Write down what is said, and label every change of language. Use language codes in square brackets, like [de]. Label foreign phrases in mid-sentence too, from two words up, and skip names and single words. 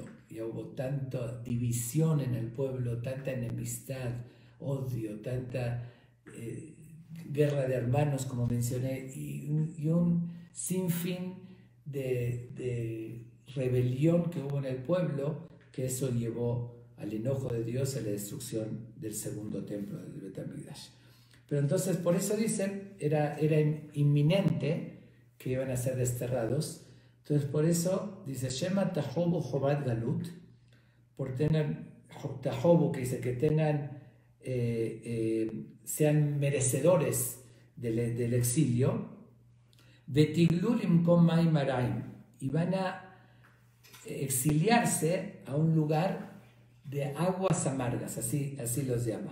[es] Ya hubo tanta división en el pueblo, tanta enemistad, odio, tanta guerra de hermanos, como mencioné, y un sinfín de rebelión que hubo en el pueblo, que eso llevó al enojo de Dios y a la destrucción del segundo templo del Bet HaMikdash. Pero entonces, por eso dicen, era inminente que iban a ser desterrados. Entonces, por eso dice, [he] שמא תחובו חובת גלות, [es] por tener tahobu, que dice que sean merecedores del exilio, [he] ותגלו למקום מים הרעים, [es] y van a exiliarse a un lugar de aguas amargas, así los llama.